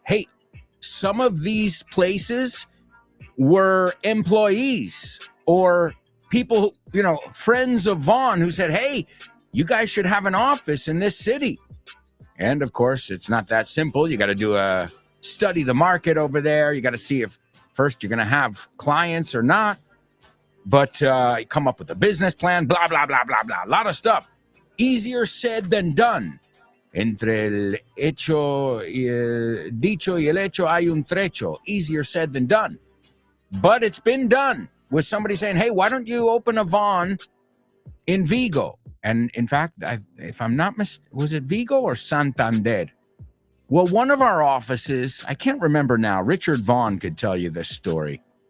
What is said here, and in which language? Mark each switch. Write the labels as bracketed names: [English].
[English] Hey, some of these places were employees or people, friends of Vaughn who said, hey, you guys should have an office in this city. And of course, it's not that simple. You got to study the market over there. You got to see if first you're going to have clients or not. But come up with a business plan, blah, blah, blah, blah, blah. A lot of stuff. Easier said than done. [Spanish] Entre el hecho, dicho y el hecho hay un trecho. [English] Easier said than done. But it's been done with somebody saying, hey, why don't you open a Vaughn in Vigo? And in fact, if I'm not mistaken, was it Vigo or Santander? Well, one of our offices, I can't remember now. Richard Vaughn could tell you this story.